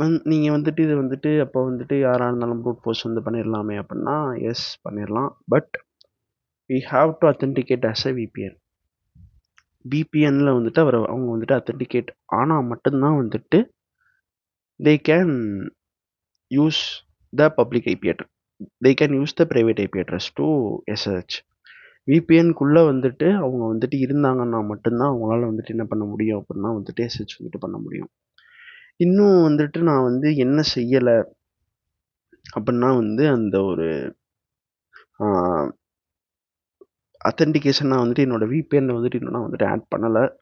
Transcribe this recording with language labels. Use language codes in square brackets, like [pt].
[ta] நீங்கள் வந்துட்டு இது வந்துட்டு அப்போ வந்துட்டு யாராக இருந்தாலும் ப்ரூட் ஃபோர்ஸ் வந்து பண்ணிடலாமே அப்படின்னா எஸ் பண்ணிடலாம். [en] But we have to authenticate as a VPN. [ta] விபிஎன்னில் வந்துட்டு அவங்க வந்துட்டு அத்தென்டிகேட் ஆனால் மட்டும்தான் வந்துட்டு [en] they can use the public IP address. They can use the private IP address to SSH. [ta] VPN-குள்ளே வந்துட்டு அவங்க வந்துட்டு இருந்தாங்கன்னா மட்டும்தான் அவங்களால வந்துட்டு என்ன பண்ண முடியும் அப்படின்னா வந்துட்டு SSH வந்துட்டு பண்ண முடியும். இன்னும் வந்துட்டு நான் வந்து என்ன செய்யலை அப்படின்னா வந்து அந்த ஒரு அத்தென்டிகேஷன் நான் வந்துட்டு என்னோடய விபிஎன்னில் வந்துட்டு இன்னும் நான் வந்துட்டு ஆட் பண்ணலை.